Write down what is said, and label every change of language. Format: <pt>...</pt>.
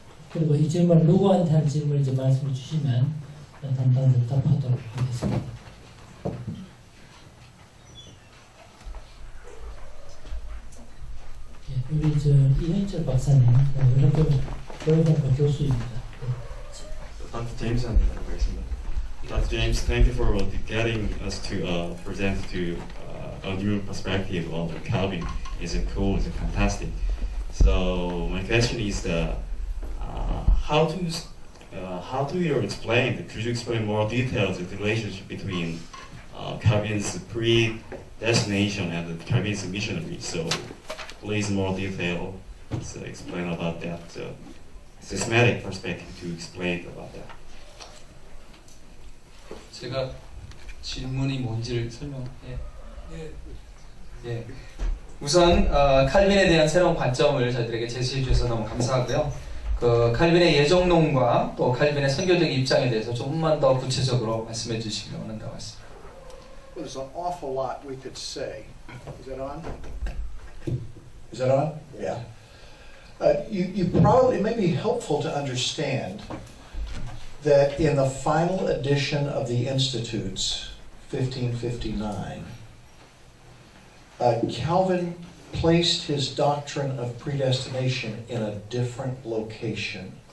<ko>그리고 이 질문 누구한테 한 질문인지 말씀해 주시면 담당자로 답하도록 하겠습니다. 예, 우리 이현철 박사님, 여러분 교수입니다.</ko> <en>Dr. James Dr. James, thank you for getting us to present to a new perspective on Calvin. It's cool, it's fantastic. So my question is how do you explain? Could you explain more details the relationship between Calvin's predestination and Calvin's missionary? So please more detail. So explain about that systematic perspective to explain about that.</en> <ko>제가 질문이 뭔지를 예. 우선 칼빈에 대한 새로운 관점을 저희들에게 제시해 주셔서 너무 감사하고요. 그 칼빈의 예정론과 또 칼빈의 선교적 입장에 대해서 조금만 더 구체적으로 말씀해 주시기를 원한다고 했습니다.</ko> <en>Well, there's an awful lot we could say. Is that on? Is that on? Yeah. You probably, it may be helpful to understand that in the final edition of the Institutes, 1559, Calvin placed his doctrine of predestination in a different location.</en>